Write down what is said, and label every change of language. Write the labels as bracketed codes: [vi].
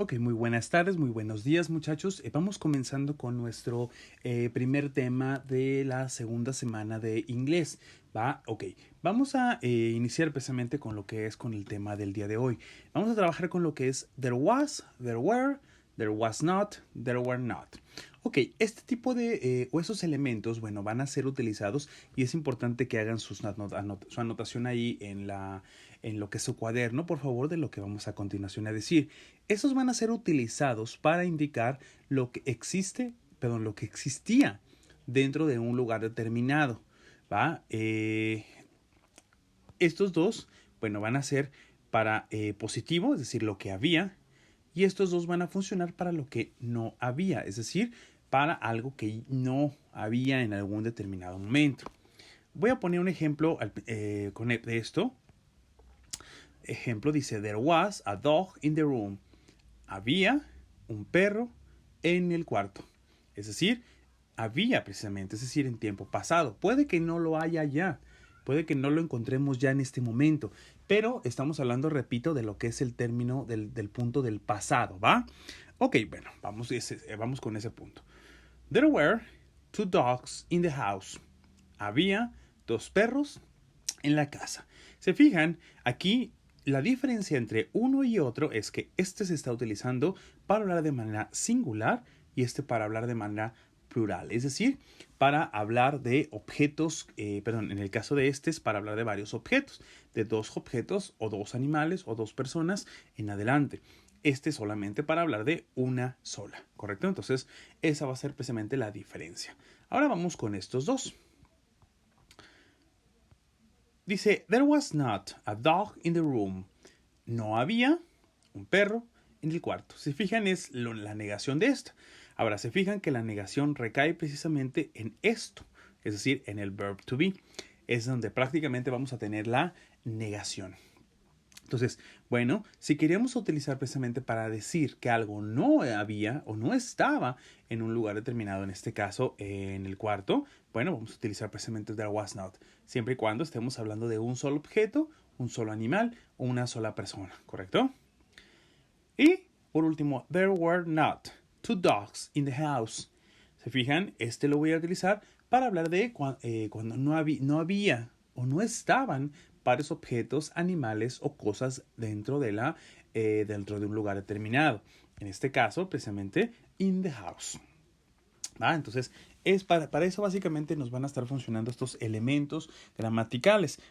[es] Ok, muy buenas tardes, muy buenos días muchachos. Vamos comenzando con nuestro primer tema de la segunda semana de inglés. ¿Va? Ok, vamos a iniciar precisamente con lo que es con el tema del día de hoy. Vamos a trabajar con lo que es [en] there was, there were, there was not, there were not. [es] Ok, este tipo de o esos elementos, bueno, van a ser utilizados y es importante que hagan su anotación ahí en lo que es su cuaderno, por favor, de lo que vamos a continuación a decir. Esos van a ser utilizados para indicar lo que existe, perdón, lo que existía dentro de un lugar determinado. ¿Va? Estos dos, bueno, van a ser para positivo, es decir, lo que había, y estos dos van a funcionar para lo que no había, es decir, para algo que no había en algún determinado momento. Voy a poner un ejemplo de esto. Ejemplo dice, [en] there was a dog in the room. [es] Había un perro en el cuarto. Es decir, había precisamente, es decir, en tiempo pasado. Puede que no lo haya ya, puede que no lo encontremos ya en este momento, pero estamos hablando, repito, de lo que es el término del punto del pasado, ¿va? Ok, bueno, vamos con ese punto. [en] There were two dogs in the house. [es] Había dos perros en la casa. Se fijan, aquí la diferencia entre uno y otro es que este se está utilizando para hablar de manera singular y este para hablar de manera plural, es decir, para hablar de objetos, en el caso de este es para hablar de varios objetos, de dos objetos o dos animales o dos personas en adelante. Este solamente para hablar de una sola, ¿correcto? Entonces, esa va a ser precisamente la diferencia. Ahora vamos con estos dos. Dice, [en] there was not a dog in the room. [es] No había un perro en el cuarto. Se fijan, es la negación de esta. Ahora, se fijan que la negación recae precisamente en esto, es decir, en el verb to be. Es donde prácticamente vamos a tener la negación. Entonces, bueno, si queríamos utilizar precisamente para decir que algo no había o no estaba en un lugar determinado, en este caso en el cuarto, bueno, vamos a utilizar precisamente there was not, siempre y cuando estemos hablando de un solo objeto, un solo animal o una sola persona, ¿correcto? Y por último, [en] there were not two dogs in the house. [es] ¿Se fijan? Este lo voy a utilizar para hablar de cuando no había o no estaban varios objetos, animales o cosas dentro de un lugar determinado. En este caso, precisamente, [en] in the house. [es] ¿Va? Entonces, es para eso básicamente nos van a estar funcionando estos elementos gramaticales.